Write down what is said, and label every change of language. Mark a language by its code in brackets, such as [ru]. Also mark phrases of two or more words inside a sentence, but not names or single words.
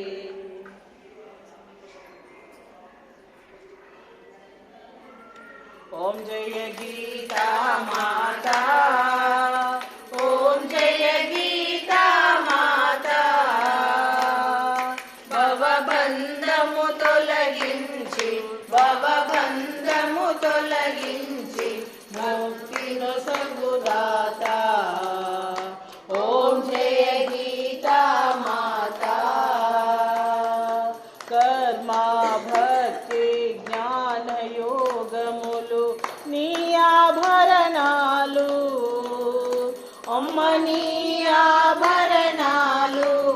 [hi] ओम जय गीता माता ओम जय गीता माता भवबंधము తొలగించి [te] భవబంధము తొలగించి ముక్తిను సగుదాత [hi] ओम जय गीता माता [te] కర్మ భక్తి జ్ఞాన యోగములు నీ ఆభరణాలు అమ్మ నీ ఆభరణాలు